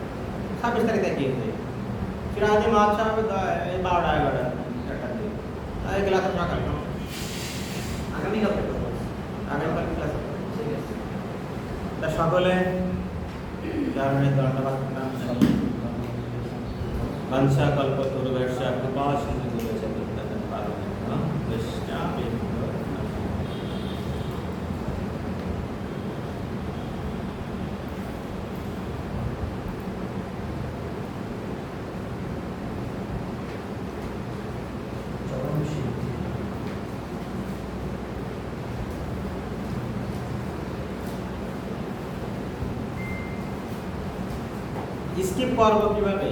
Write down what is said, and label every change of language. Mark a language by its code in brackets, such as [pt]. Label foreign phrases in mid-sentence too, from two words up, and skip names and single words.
[bn] 26 তারিখ থেকে হয়েছে। সিরাজি মাছ হবে 12টা 11টা একটা দিন। এই ক্লাস সকাল না? আগামীকাল থেকে হবে। আগামীকাল ক্লাস হবে। ঠিক আছে। তা সকলে ধর্মের ধন্যবাদ প্রণাম জানাই। [sa] বংশা কল্পতরুভ্যশ্চ কৃপা সিন্ধুভ্যশ্চ পতিতানাং পাবনেভ্যো বৈষ্ণবেভ্যো নমঃ। [bn] চরম সিদ্ধি। স্কিপ করবো কিভাবে?